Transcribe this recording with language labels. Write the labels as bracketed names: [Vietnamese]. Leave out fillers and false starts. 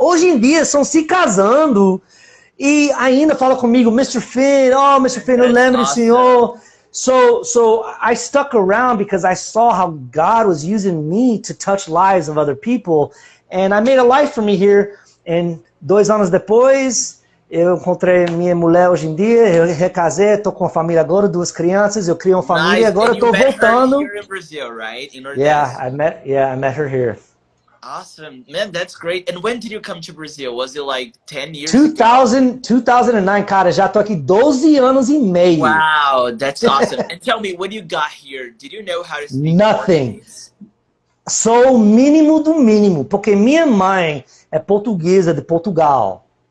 [Portuguese] Hoje em dia, estão se casando e ainda falam comigo, Mr. Finn, oh, Mr. Finn, eu lembro do senhor. [English] So I stuck around because I saw how God was using me to touch lives of other people, and I made a life for me here. [Portuguese] And 2 anos depois, eu encontrei minha mulher hoje em dia, eu recasei, estou com a família agora, 2 crianças, eu criei uma família e agora estou voltando. [English] Here in Brazil, right? In Yeah, I met her here. Awesome. Man, that's great. And when did you come to Brazil? Was it like 10 years [Portuguese] 2009, cara, já tô aqui 12 anos e meio. [English] Wow, that's awesome. And tell me, when you got here, did you know how to speak Nothing. Portuguese? [Portuguese] Sou o mínimo do mínimo, porque minha mãe é portuguesa de Portugal.